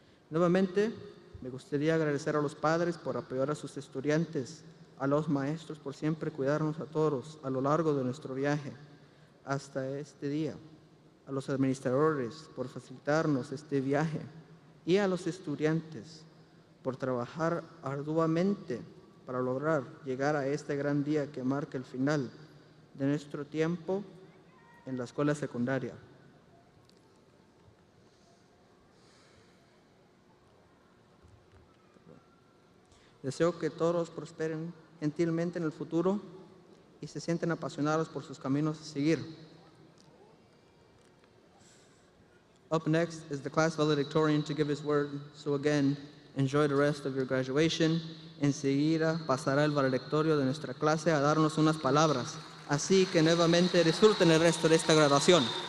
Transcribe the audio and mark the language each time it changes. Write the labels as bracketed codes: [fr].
[es] Nuevamente, me gustaría agradecer a los padres por apoyar a sus estudiantes, a los maestros por siempre cuidarnos a todos a lo largo de nuestro viaje hasta este día, a los administradores por facilitarnos este viaje y a los estudiantes por trabajar arduamente para lograr llegar a este gran día que marca el final de nuestro tiempo en la escuela secundaria. Deseo que todos prosperen gentilmente en el futuro y se sienten apasionados por sus caminos a seguir. [en] Up next is the class valedictorian to give his word. So again, enjoy the rest of your graduation. [es] Enseguida pasará el valedictorio de nuestra clase a darnos unas palabras. Así que nuevamente disfruten el resto de esta graduación.